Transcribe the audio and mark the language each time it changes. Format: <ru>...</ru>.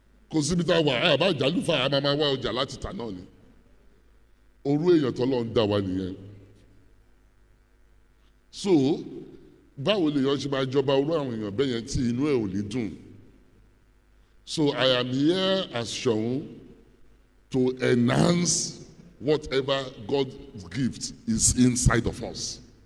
<yo>Kò síbi tá a wà bá jàlúfà a máa wá ọjà láti tà náà ni. Orú èèyàn t'Ọlọ́run dá wa nìyẹn. So báwo lèèyàn ṣe máa jọba orú àwọn èèyàn bẹ́ẹ̀ yẹn tí inú ẹ̀ ò ní dùn.</yo> <en>So I am here as Ṣọ̀ún to enhance whatever God's gift is inside of us.</en>